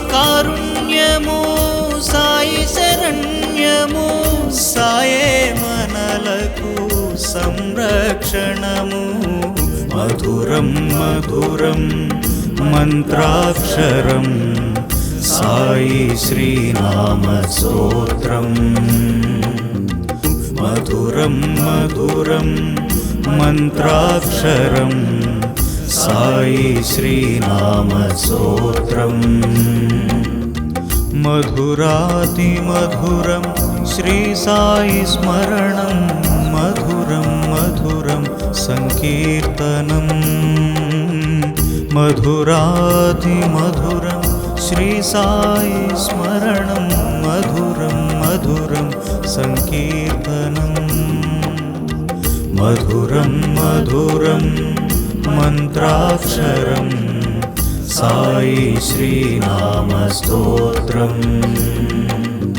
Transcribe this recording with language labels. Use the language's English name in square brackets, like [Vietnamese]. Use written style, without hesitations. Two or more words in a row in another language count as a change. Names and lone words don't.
[Telugu] కారుణ్యము సాయి శరణ్యము సాయే మనలకు సంరక్షణము మధురం మధురం మంత్రాక్షరం సాయి శ్రీనామస్తోత్రం మధురం మధురం మంత్రాక్షరం సాయి శ్రీనామస్తోత్రం మధురాతిమధురం శ్రీ సాయి స్మరణం [Sanskrit] मधुरं मधुरं संकीर्तनं मधुरातिमधुरं श्री साई स्मरणं मधुरं मधुरं संकीर्तनं मधुरं मधुरं मन्त्राक्षरं साई श्रीनामस्तोत्रम्